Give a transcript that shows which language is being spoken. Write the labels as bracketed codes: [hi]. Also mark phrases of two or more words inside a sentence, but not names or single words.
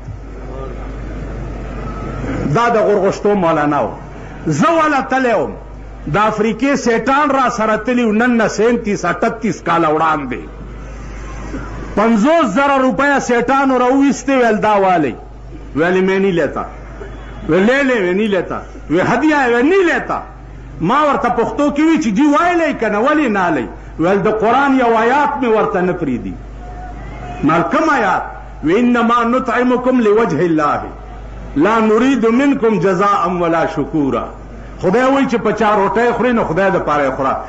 [ps] دا د غورغشتو مولانا و. زه والا تلی وم د افریقې سیټان را سره تلي و نن نه 37-38 کاله وړاندې 50,000 روپیه سیټانو راوویستې. [ur] ویل دا والی ویلی میں نہیں لیتا. وی لے لے وی نہیں لیتا. وی ہدیہ ہے وی نہیں لیتا. [ps] ما ورته پښتو کې وی چې جی وایلی که نه ولې نه لی. ویل د قرآن یو آیات مې ورته نه پرېږدي. مال کوم آیات؟ [ar] وی انما نطعمکم لوجه الله لا نريد منکم جزاء ولا شکورا. [ps] خدای وایي چې په چا روټۍ خورې نو خدای دپاره یې خوره.